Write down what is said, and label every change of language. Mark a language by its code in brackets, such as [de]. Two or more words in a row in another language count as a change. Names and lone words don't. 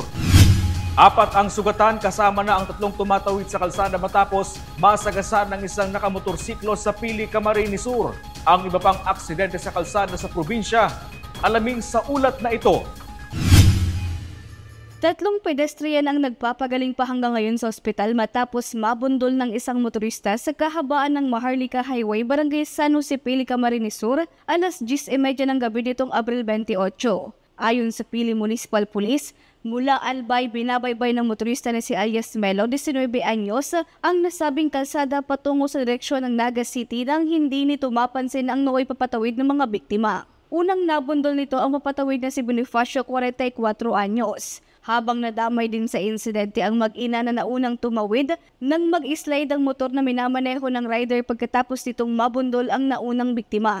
[tl] 4 ang sugatan kasama na ang 3 tumatawid sa kalsada matapos masagasaan ng isang nakamotorsiklo sa Pili, Camarines Sur. Ang iba pang aksidente sa kalsada sa probinsya, alamin sa ulat na ito. 3 pedestrian ang nagpapagaling pa hanggang ngayon sa ospital matapos mabundol ng isang motorista sa kahabaan ng Maharlika Highway, Barangay San Jose, Pili, Camarines Sur, alas 10:30 ng gabi nitong Abril 28. Ayon sa Pili Municipal Police, mula Albay binabaybay ng motorista na si alias Melo, 19 anyos, ang nasabing kalsada patungo sa direksyon ng Naga City nang hindi nito mapansin ang nooy papatawid ng mga biktima. Unang nabundol nito ang mapatawid na si Bonifacio, 44 anyos. Habang nadamay din sa insidente ang mag-ina na naunang tumawid nang mag-slide ang motor na minamaneho ng rider pagkatapos nitong mabundol ang naunang biktima.